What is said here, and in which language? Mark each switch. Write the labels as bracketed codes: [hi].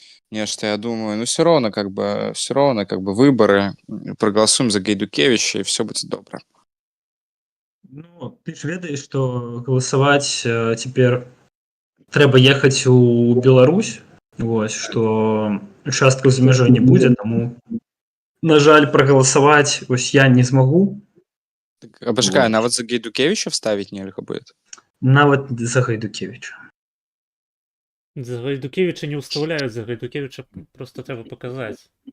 [ru] Нешта, я думаю, ну все равно как бы выборы, проголосуем за Гайдукевича, и все будет добро. [be] Ну, ты ж ведаеш, што галасаваць цяпер трэба ехаць у Беларусь. Вось, што участкаў за мяжой не будзе, таму, на жаль, прагаласаваць вось я не змагу. Так, а пачакай, [ru] Вот. [be] нават за Гайдукевича вставить нельга будет? Нават за Гайдукевіча. [ru] За Гайдукевича не уставляют, за Гайдукевича просто треба показать.